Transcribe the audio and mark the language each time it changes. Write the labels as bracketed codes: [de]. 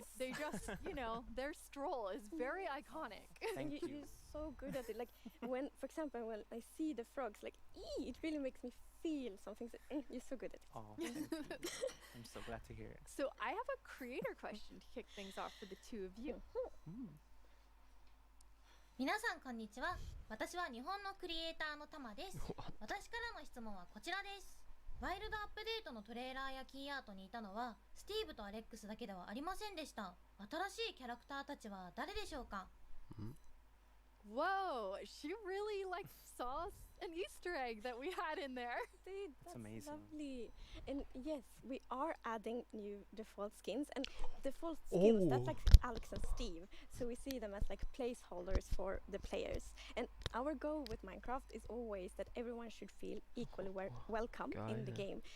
[en] They just, their stroll is very iconic. Thank you. You're so good at it. Like when, for example, when I see the frogs, like, it really makes me feel something. So, you're so good at it. Oh, thank you. I'm so glad to hear it. So I have a creator question to kick things off for the two of you. [ja] 皆さんこんにちは。私は日本のクリエイターのタマです。私からの質問はこちらです。ワイルドアップデートのトレーラーやキーアートにいたのはスティーブとアレックスだけではありませんでした。新しいキャラクターたちは誰でしょうか？ [en] Whoa, she really saw an Easter egg that we had in there. Dude, that's amazing. Lovely. And yes, we are adding new default skins, and default skills, that's like Alex and Steve. So we see them as like placeholders for the players. And our goal with Minecraft is always that everyone should feel equally welcome in the game.